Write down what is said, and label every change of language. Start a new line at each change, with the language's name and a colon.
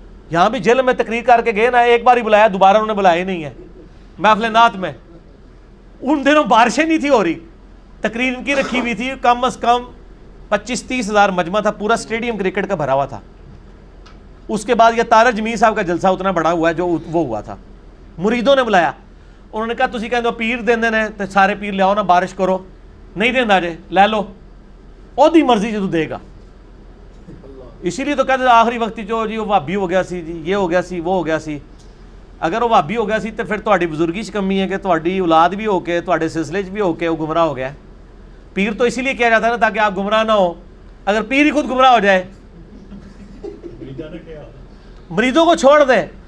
Urdu: یہاں بھی جیل میں تقریر کر کے گئے نا، ایک بار ہی بلایا، دوبارہ انہوں نے بلایا ہی نہیں ہے. محفل نعت میں ان دنوں بارشیں نہیں تھی ہو رہی، تقریر ان کی رکھی ہوئی تھی، کم از کم 25-30 ہزار مجمع تھا، پورا اسٹیڈیم کرکٹ کا بھرا ہوا تھا. اس کے بعد یہ طارق جمیل صاحب کا جلسہ اتنا بڑا ہوا ہے جو وہ ہوا تھا. مریدوں نے بلایا، انہوں نے کہا
Punjabi: تسی کہندے ہو پیر دیندے نے تے سارے پیر لیاؤ نا بارش کرو. نہیں دیندا جے لے لو، اودی مرضی جدوں دے گا.
Urdu: اسی لیے تو کہتے آخری وقت جو جی وہ وہابی ہو گیا سی، جی یہ ہو گیا سی، وہ ہو گیا سی.
Punjabi: اگر وہ وہابی ہو گیا سی تو پھر تہاڈی بزرگی چ کمی ہے کہ تہاڈی اولاد بھی ہو کے تہاڈے سلسلے چ بھی ہو کے وہ گمراہ ہو گیا.
Urdu: پیر تو اسی لیے کیا جاتا ہے نا تاکہ آپ گمراہ نہ ہو. اگر پیر ہی خود گمراہ ہو جائے، مریدوں کو چھوڑ دیں.